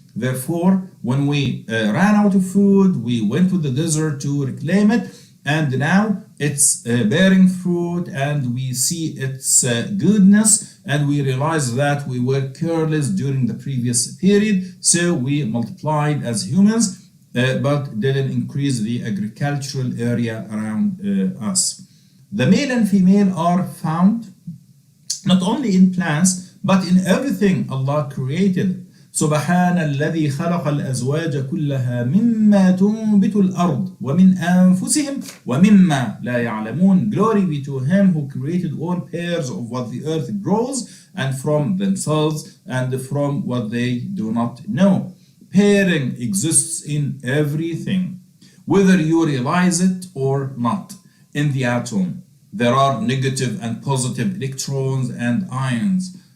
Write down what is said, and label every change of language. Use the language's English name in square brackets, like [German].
[English] Therefore, when we ran out of food, we went to the desert to reclaim it, and now it's bearing fruit and we see its goodness, and we realize that we were careless during the previous period, so we multiplied as humans but didn't increase the agricultural area around us. The male and female are found not only in plants but in everything Allah created. [Arabic] سبحان الذي خلق الأزواج كلها مما تنبت الأرض ومن أنفسهم ومما لا يعلمون. [English] Glory be to him who created all pairs of what the earth grows, and from themselves and from what they do not know. Pairing exists in everything, whether you realize it or not. In the atom, there are negative and positive electrons and ions.